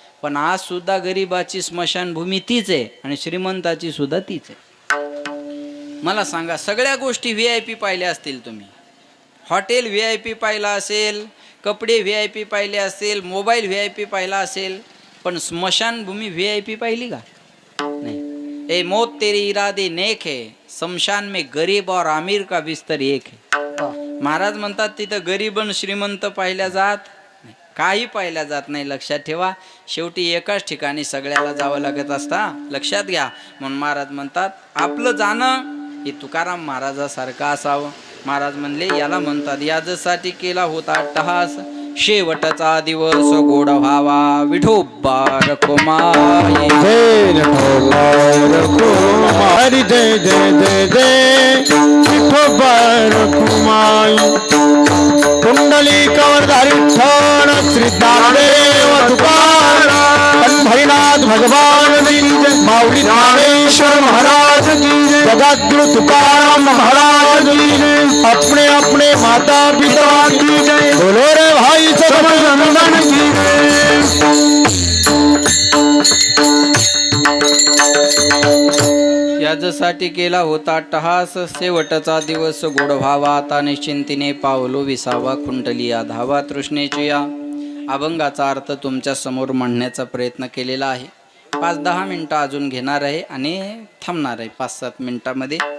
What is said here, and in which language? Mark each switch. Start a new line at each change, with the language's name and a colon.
Marathi: पण आज सुद्धा गरीबाची स्मशानभूमी तीच आहे आणि श्रीमंताची सुद्धा तीच आहे. मला सांगा, सगळ्या गोष्टी VIP पाहिल्या असतील तुम्ही, हॉटेल VIP पाहिला असेल, कपडे VIP पाहिले असेल, मोबाईल VIP पाहिला असेल, पण स्मशानभूमी VIP पाहिली का? नाही.
Hindi: ए मौत तेरी इरादे नेक है, शमशान में गरीब और अमीर का बिस्तर एक है.
Marathi: महाराज म्हणतात तिथं गरीब आणि श्रीमंत पाहिल्या जात नाही, काही पाहिल्या जात नाही. लक्षात ठेवा, शेवटी एकाच ठिकाणी सगळ्याला जावं लागत असता. लक्षात घ्या. म्हणून महाराज म्हणतात आपलं जाणं हे तुकाराम महाराजासारखं असावं. महाराज म्हणले याला म्हणतात याजसाठी केला होता अट्टहास, शेवटचा दिवस गोड व्हावा विठोबा रखुमाई. हरी जय जय जय जय विठोबा रखुमाई.
Hindi: कुंडली कवरधारी ठण श्री ज्ञानदेव तुकाराम, पंढरीनाथ भगवान की जय, माऊली ज्ञानेश्वर महाराज की जय, जगद्गुरु तुकाराम महाराज की जय, अपने अपने माता पिता की जय, बोलो रे भाई सतनंदन की जय.
Marathi: याजसाठी केला होता अट्टहास, शेवटचा दिवस गोड व्हावा आता निश्चिंतीने पावलो विसावा, कुंडली धावा तृष्णेची या. अभंगाचा अर्थ तुमच्या समोर म्हणण्याचा प्रयत्न केलेला आहे. 5-10 मिनटं अजून घेणार आहे आणि थांबणार आहे 5-7 मिनटामध्ये.